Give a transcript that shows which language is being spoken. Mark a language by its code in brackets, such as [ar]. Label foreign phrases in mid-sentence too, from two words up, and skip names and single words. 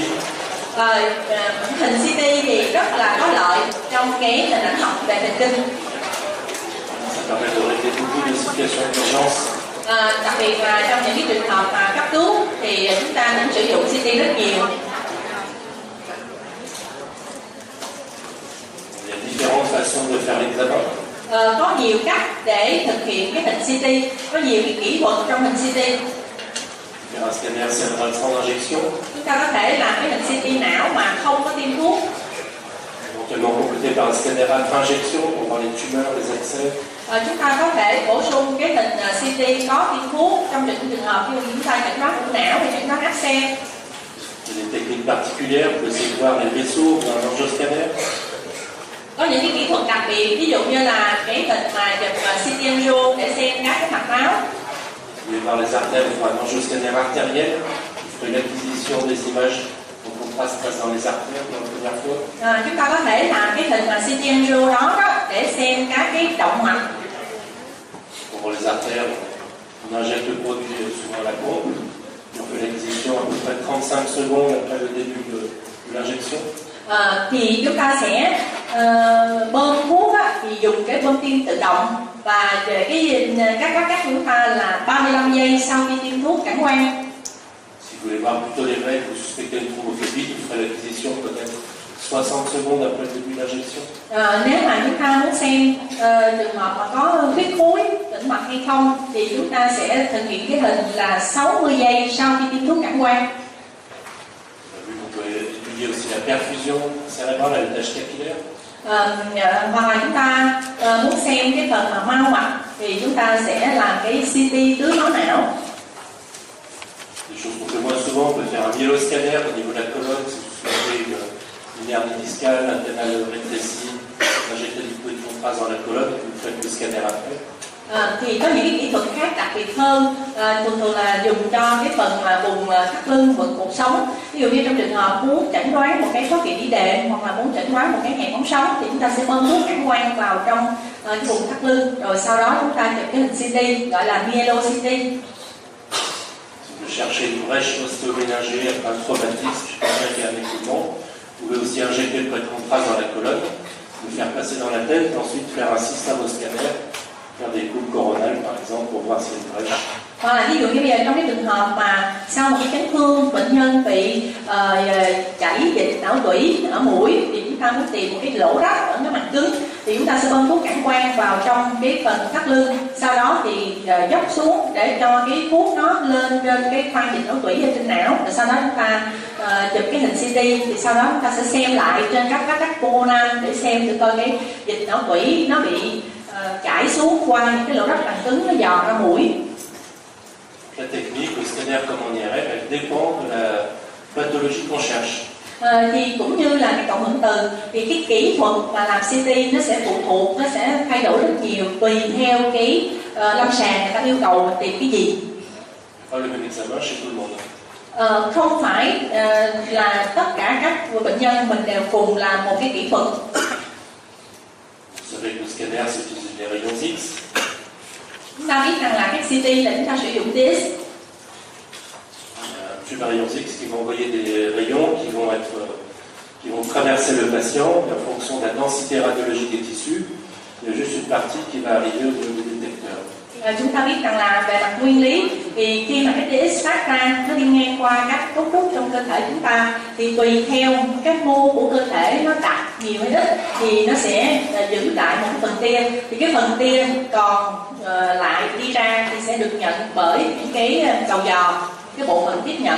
[vi] Hình CT thì rất là có lợi trong cái hình ảnh học về thần kinh. [fr] Ça permet de régler beaucoup de situations d'urgence. [vi] Đặc biệt là trong những cái trường hợp mà cấp cứu thì chúng ta cũng sử dụng CT rất nhiều. [fr] Il y a différentes façons de faire l'examen. [vi] Có nhiều cách để thực hiện cái hình CT, có nhiều cái kỹ thuật trong hình CT. [fr] Faire un scanner cérébral sans injection. [vi] Chúng ta có thể làm cái hình CT não mà không có tiêm thuốc. [fr] Éventuellement complété par un scanner à injection pour voir les tumeurs, les abcès. [vi] Chúng ta có thể bổ sung cái hình CT có tiêm thuốc trong những trường hợp như chúng ta chẩn đoán u não hay chẩn đoán áp xe. [fr] Il y a des techniques particulières pour essayer de voir les vaisseaux dans un angioscanner. [vi] Có những cái kỹ thuật đặc biệt, ví dụ như là cái hình mà chụp CT angio để xem các cái mạch máu. [fr] Vous voulez voir les artères pour un angioscanner artériel. Vous ferez l'acquisition des images en contraste face dans les artères pour la première fois. [vi] Chúng ta có thể làm cái hình mà CT angio đó để xem các cái động mạch. [fr] Pour voir les artères, on injecte le produit souvent à la pompe. On fait l'acquisition à peu près 35 secondes après le début de l'injection. [vi] Thì chúng ta sẽ bơm thuốc thì dùng cái bơm tiêm tự động, và về cái cách chúng ta là 35 giây sau khi tiêm thuốc cản quang. [fr] Si vous voulez voir plutôt les veines, vous suspectez une thrombophélie, vous ferez l'acquisition peut-être 60 secondes après le début de l'injection. [vi] Nếu mà chúng ta muốn xem trường hợp mà có huyết khối tĩnh mạch hay không thì chúng ta sẽ thực hiện cái hình là 60 giây sau khi tiêm thuốc cản quang. [fr] Vous pouvez étudier aussi la perfusion cérébrale à l'étage capillaire. [vi] Hoặc là chúng ta muốn xem cái phần mà mao mạch thì chúng ta sẽ làm cái CT tưới máu não. [fr] Des choses qu'on fait moins souvent, on peut faire un myéloscanner au niveau de la colonne, si vous soulevez une hernie discale, un canal rétréci, injecter du fluide de contraste dans la colonne, et vous faites le scanner après. [vi] Thì có những cái kỹ thuật khác đặc biệt hơn, thường là dùng cho cái phần mà vùng thắt lưng, vùng cột sống. Ví dụ như trong trường hợp muốn chẩn đoán một cái thoát vị đĩa đệm hoặc là muốn chẩn đoán một cái hẹp ống sống thì chúng ta sẽ bơm thuốc cản quang vào trong cái vùng thắt lưng, rồi sau đó chúng ta chụp cái hình CT gọi là myelo CT. [fr] Si vous cherchez une brèche ostéoméningée après un traumatisme, avec un équipement, vous pouvez aussi injecter le prêt de contraste dans la colonne, le faire passer dans la tête, et ensuite faire un système au scanner, faire des coupes coronales par exemple pour voir s'il y a une brèche. [vi] Hoặc là ví dụ như bây giờ trong cái trường hợp mà sau một cái chấn thương bệnh nhân bị chảy dịch não tủy ở mũi thì chúng ta muốn tìm một cái lỗ rách ở cái mạch cứng thì chúng ta sẽ bơm thuốc cản quang vào trong cái phần thắt lưng, sau đó thì dốc xuống để cho cái thuốc nó lên trên cái khoang dịch não tủy ở trên não, rồi sau đó chúng ta chụp cái hình CT thì sau đó chúng ta sẽ xem lại trên các coronal để xem thử coi cái dịch não tủy nó bị chảy xuống qua những cái lỗ rách mạch cứng nó dò ra mũi. [fr] La technique, le scanner comme en IRM, elle dépend de la pathologie qu'on cherche. [vi] Thì cũng như là cái cộng hưởng từ thì cái kỹ thuật mà làm CT nó sẽ phụ thuộc, nó sẽ thay đổi rất nhiều tùy theo cái lâm sàng người ta yêu cầu mình tìm cái gì. [fr] Pas le même examen chez tout le monde. [vi] Không phải là tất cả các bệnh nhân mình đều cùng làm một cái kỹ thuật. [fr] Vous savez que le scanner, c'est utiliser des rayons X. [vi] Chúng ta biết rằng là các CT là chúng ta sử dụng TX. [fr] Tube à rayons X qui vont envoyer des rayons qui vont traverser le patient et en fonction de la densité radiologique des tissus, il y a juste une partie qui va arriver au niveau du détecteur. [vi] Chúng ta biết rằng là về mặt nguyên lý thì khi mà cái TX phát ra nó đi ngang qua các cấu trúc trong cơ thể chúng ta thì tùy theo các mô của cơ thể nó đặt nhiều hay ít thì nó sẽ giữ lại một cái phần tia, thì cái phần tia còn lại đi ra thì sẽ được nhận bởi những cái đầu giò, cái bộ phận tiếp nhận.